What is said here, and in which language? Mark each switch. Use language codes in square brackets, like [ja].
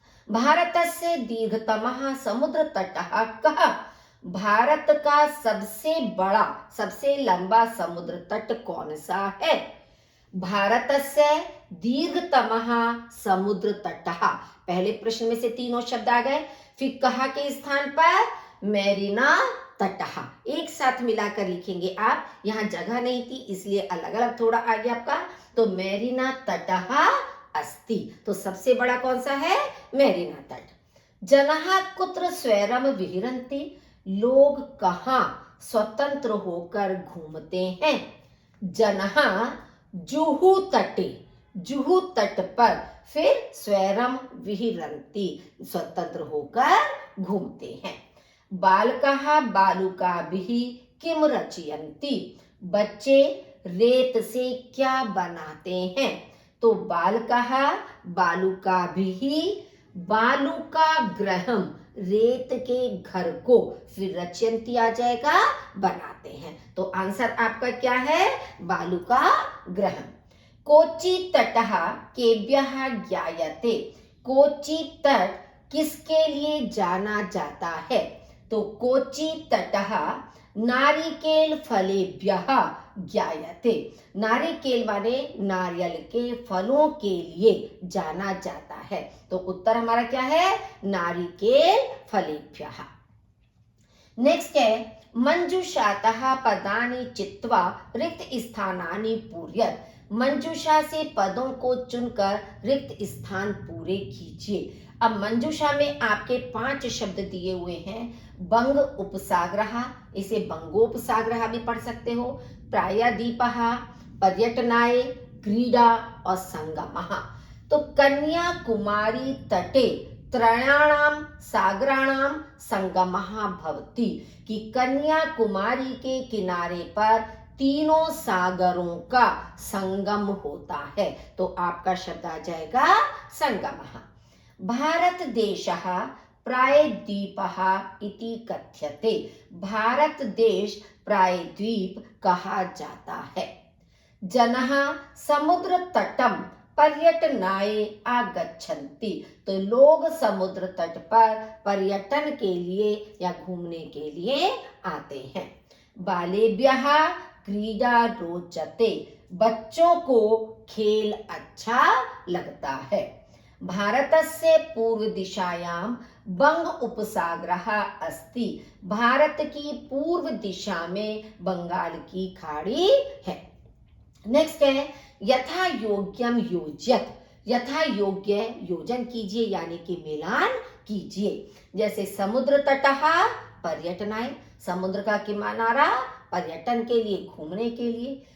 [sa] भारतस्य दीर्घतमः समुद्र तटः कः? [hi] भारत का सबसे बड़ा सबसे लंबा समुद्र तट कौन सा है? [sa] भारतस्य दीर्घतमः समुद्र तटः। [hi] पहले प्रश्न में से तीनों शब्द आ गए। फिर कहा के स्थान पर मेरीना तटः। एक साथ मिलाकर लिखेंगे आप, यहाँ जगह नहीं थी इसलिए अलग अलग थोड़ा आ गया आपका। [sa] तो मेरीना तटः अस्ति। [hi] तो सबसे बड़ा कौन सा है? मेरीना तट। [sa] जनः कुत्र स्वैरम विहरन्ति। [hi] लोग कहाँ स्वतंत्र होकर घूमते हैं? जनः जुहू तटे, जुहू तट पर, फिर स्वैरम विहरन्ति स्वतंत्र होकर घूमते हैं। [sa] बालकः बालुकाभिः किम रचयन्ति। [hi] बच्चे रेत से क्या बनाते हैं? तो बालकः बालुकाभिः बालुका गृहम रेत के घर को, फिर रचयन्ति आ जाएगा बनाते हैं। तो आंसर आपका क्या है? बालुका गृहम। [sa] कोची तटः केभ्यः ज्ञायते। [hi] कोची तट किसके लिए जाना जाता है? [sa] तो कोची तटः नारिकेल फलेभ्यः ज्ञायते। [hi] नारिकेल माने नारियल के फलों के लिए जाना जाता है। तो उत्तर हमारा क्या है? नारिकेल फलेभ्यः। नेक्स्ट है [sa] मंजूषातः पदानि चित्वा रिक्त स्थानानि पूरयत। [hi] मंजूषा से पदों को चुनकर रिक्त स्थान पूरे कीजिए। अब मंजूषा में आपके 5 शब्द दिए हुए हैं। बंग उपसागरः, इसे बंगोपसागरः भी पढ़ सकते हो। प्रायद्वीपः, पर्यटनाय, क्रीडा और संगमः। [sa] तो कन्याकुमारी तटे त्रयाणां सागराणां संगमः भवति। [hi] कि कन्याकुमारी के किनारे पर तीनों सागरों का संगम होता है। तो आपका शब्द आ जाएगा संगमः। [sa] भारत देशः प्रायद्वीपः इति कथ्यते। [hi] भारत देश प्रायद्वीप कहा जाता है। [sa] जनः समुद्र तटम पर्यटनाय आगच्छन्ति। [hi] तो लोग समुद्र तट पर पर्यटन के लिए या घूमने के लिए आते हैं। [sa] बालेभ्यः क्रीडा रोचते। [hi] बच्चों को खेल अच्छा लगता है। [sa] भारतस्य पूर्व दिशायां बंग उपसागरः अस्ति। [hi] भारत की पूर्व दिशा में बंगाल की खाड़ी है। नेक्स्ट है [sa] यथा योग्यम योज्यत। [hi] यथा योग्य योजन कीजिए यानी कि मिलान कीजिए। जैसे समुद्र तटः पर्यटनाय, समुद्र का किनारा पर्यटन के लिए घूमने के लिए।